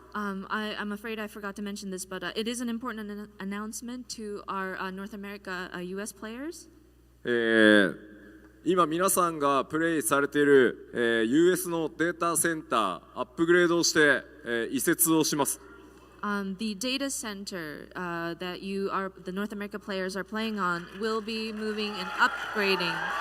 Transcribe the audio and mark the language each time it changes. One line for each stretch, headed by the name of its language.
English: I'm afraid I forgot to mention this, but it is an important announcement to our North America US players.
Japanese: 今皆さんがプレイされている、US のデータセンターアップグレードをして、移設をします。
English: The data center that the North America players are playing on will be moving and upgrading.